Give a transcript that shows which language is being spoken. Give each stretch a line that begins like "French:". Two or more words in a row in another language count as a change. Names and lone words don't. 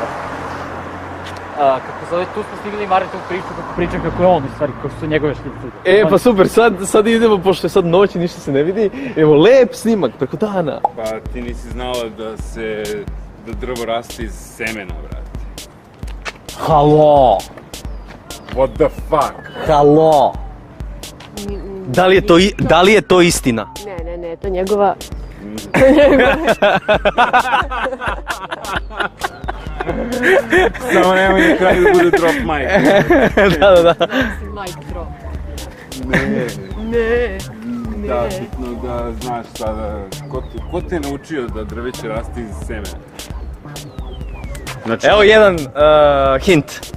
Serbian: Kako zove, tu smo stigli Maritovu priču kako je on u stvari, kako su njegove šnice. Pa super, sad idemo, pošto je sad noć i ništa se ne vidi, imamo lep snimak preko dana. Pa ti nisi znala da drvo raste iz semena, brate. Halo!
English: What the fuck?
Serbian: Halo! da li je to istina? Ne, to njegova... Samo nemoj na kraju da bude
English: drop mic.
Serbian: Da.
English: Mic drop.
Serbian: Ne. Da, bitno da znaš sada, ko te je naučio da drveće raste iz semena? Znači... Evo jedan hint.